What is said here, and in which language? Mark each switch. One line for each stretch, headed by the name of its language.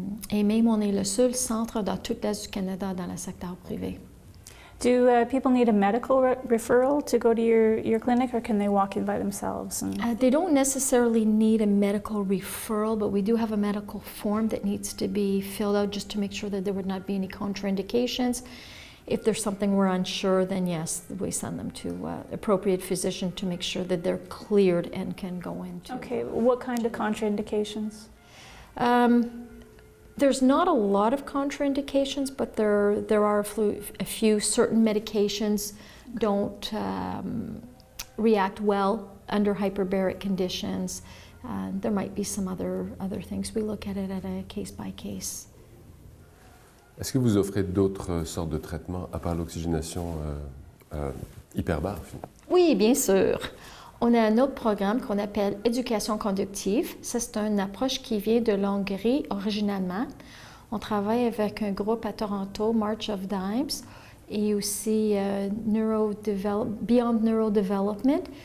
French: Et même, on est le seul centre dans toute l'Est du Canada dans le secteur privé.
English: Do people need a medical referral to go to your clinic, or can they walk in by themselves? They don't necessarily need a medical referral, but we do have a medical form that needs to be filled out just to make sure that there would not be any contraindications. If there's something we're unsure, then yes, we send them to appropriate physician to make sure that they're cleared and can go into. Okay, what kind of contraindications? There's not a lot of contraindications, but there are a few. Certain medications don't react well under hyperbaric conditions. There might be some other things. We look at it at a case by case.
French: Est-ce que vous offrez d'autres sortes de traitements à part l'oxygénation hyperbare? Oui, bien sûr. On a un autre programme qu'on appelle éducation conductive. Ça, c'est une approche qui vient de l'Hongrie originalement. On travaille avec un groupe à Toronto, March of Dimes, et aussi Beyond Neurodevelopment.